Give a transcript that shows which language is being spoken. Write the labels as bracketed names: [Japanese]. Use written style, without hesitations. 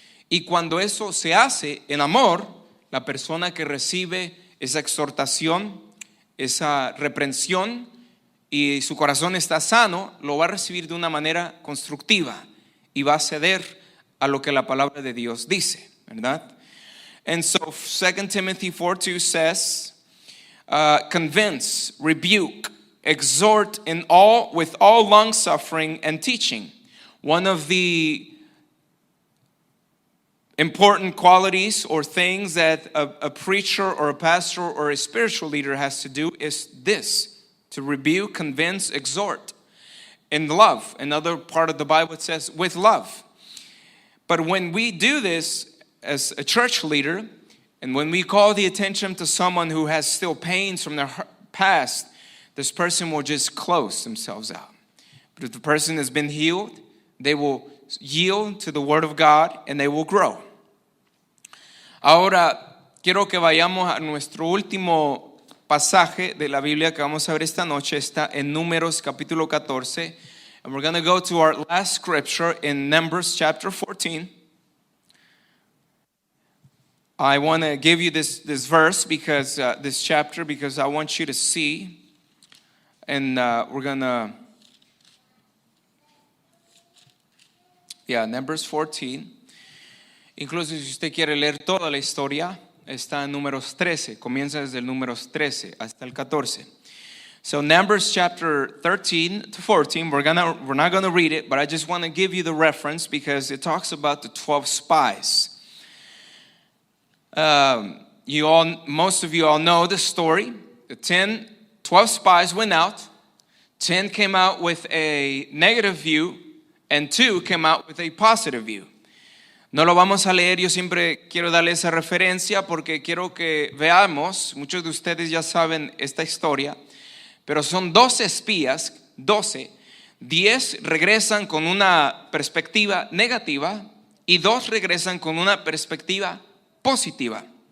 [Spanish] Y cuando eso se hace en amor, la persona que recibe esa exhortación, esa reprensión y su corazón está sano, lo va a recibir de una manera constructiva y va a ceder a lo que la palabra de Dios dice, ¿verdad? [English] And so 2 Timothy 4:2 says, convince, rebuke, exhort with all long suffering and teaching. One of the important qualities or things that a preacher or a pastor or a spiritual leader has to do is this: to rebuke, convince, exhort in love. Another part of the Bible it says with love. But when we do this as a church leader, and when we call the attention to someone who has still pains from their past, this person will just close themselves out. But if the person has been healed, they will yield to the Word of God and they will grow. [Spanish] Ahora, quiero que vayamos a nuestro último pasaje de la Biblia que vamos a ver esta noche. Está en Números capítulo 14. [English] And we're going to go to our last scripture in Numbers chapter 14. I want to give you this verse because this chapter, because I want you to see. And we're going to, Numbers 14. [Spanish] Incluso si usted quiere leer toda la historia, está en Números 13. Comienza desde el Números 13 hasta el 14. [English] So Numbers chapter 13 to 14, we're not going to read it, but I just want to give you the reference because it talks about the 12 spies. Most of you all know the story. The 12 spies went out. 10 came out with a negative view, and 2 came out with a positive view. [Spanish] No lo vamos a leer, yo siempre quiero darle esa referencia porque quiero que veamos, muchos de ustedes ya saben esta historia, pero son 12 espías, 10 regresan con una perspectiva negativa y 2 regresan con una perspectiva positiva.